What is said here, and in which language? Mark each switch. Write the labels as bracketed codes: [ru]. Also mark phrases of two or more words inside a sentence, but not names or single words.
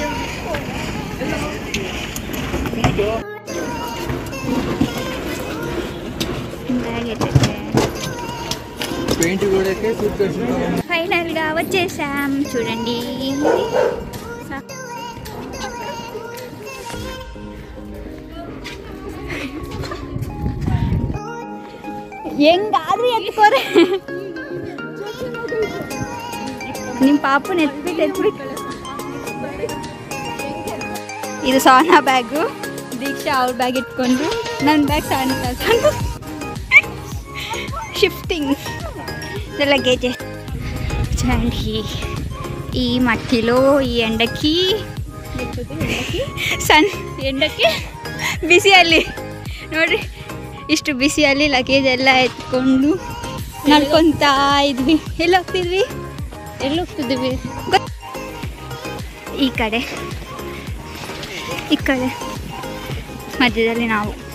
[te] ఫైనల్ గా వచ్చేసాం చూడండి. ఏం కాదు ఎత్తుకోరే. [kn] ನಿಮ್ಮ ಪಾಪನ ಎತ್ಬಿಟ್ಟು ಇದು ಸೋನಾ ಬ್ಯಾಗು, ದೀಕ್ಷಾ ಅವ್ರ ಬ್ಯಾಗ್ ಇಟ್ಕೊಂಡ್ರು, ನನ್ನ ಬ್ಯಾಗ್ ಸಣ್ಣ ಕಳ್ಕೊಂಡು ಶಿಫ್ಟಿಂಗ್ లగేజ్. [te] చూడండి ఈ మట్టిలో ఈ ఎండకి [kn] ಎಂಡಕ್ಕೆ ಬಿಸಿಯಲ್ಲಿ ನೋಡ್ರಿ ಇಷ್ಟು ಬಿಸಿಯಲ್ಲಿ ಲಗೇಜ್ ಎಲ್ಲ ಎತ್ಕೊಂಡು ನಡ್ಕೊತಾ ಇದ್ವಿ. ಎಲ್ಲಿ ಹೋಗ್ತಿದ್ವಿ ಈ ಕಡೆ ಮಧ್ಯದಲ್ಲಿ ನಾವು.